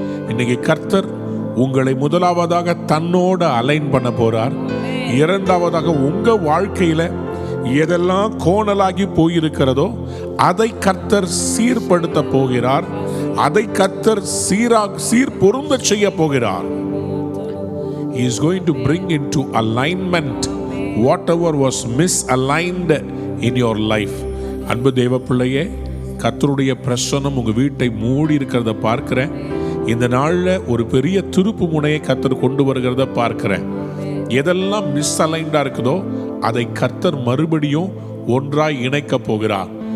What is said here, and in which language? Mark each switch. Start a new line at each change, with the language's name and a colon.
Tamil: இன்னைக்கு கர்த்தர் உங்களை முதலாவதாக தன்னோட அலைன் பண்ண போறார். இரண்டாவதாக உங்க வாழ்க்கையில எதெல்லாம் கோணலாகி போயிருக்கிறதோ அதை கர்த்தர் சீர்படுத்த போகிறார். அதை கர்த்தர் சீர் பொருந்த செய்ய போகிறார்.
English: He is going to bring into alignment whatever was misaligned in your life.
Tamil: அன்பு தேவ பிள்ளையே, கர்த்தருடைய பிரசன்னம் உங்க வீட்டை மூடி இருக்கிறத பார்க்கிறேன். இந்த நாள்ல ஒரு பெரிய திருப்பு முனையை கர்த்தர் கொண்டு வருகிறத பார்க்கிறேன். எதெல்லாம் மிஸ்அலைன்டா இருக்குதோ அதை கர்த்தர் மறுபடியும் ஒன்றாய் இணைக்க போகிறார்.